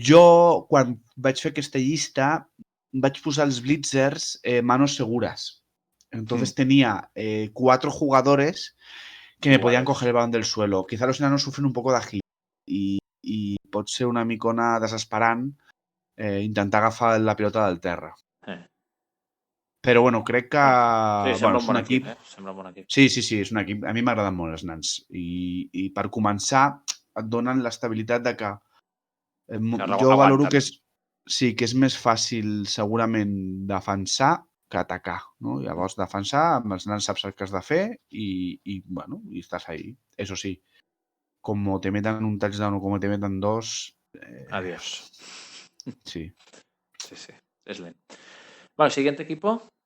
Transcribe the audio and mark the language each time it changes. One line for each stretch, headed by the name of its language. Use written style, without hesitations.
Catalan: Jo, quan vaig fer aquesta llista, vaig posar els blitzers manos seguras.
Spanish: Entonces tenía 4 jugadores que me podían coger el balón del suelo. Quizá los enanos sufren un poco
Catalan: d'agilitat i pot ser una micona desesperant intentar agafar la pilota del terra. Però, bueno, crec que... Sí, sembla un bon equip. Sembla un bon equip. Sí, és un equip. A mi m'agraden molt els nans. I per començar, et donen l'estabilitat de que... jo valoro que és més fàcil, segurament, defensar que atacar, no? Llavors, defensar, amb els nans saps el que has de fer i bueno, i estàs ahí.
Spanish: Eso sí, como te metan un touchdown o como te metan 2... Adiós. Sí.
Catalan: Es lent.
Spanish: Bueno, siguiente equipo.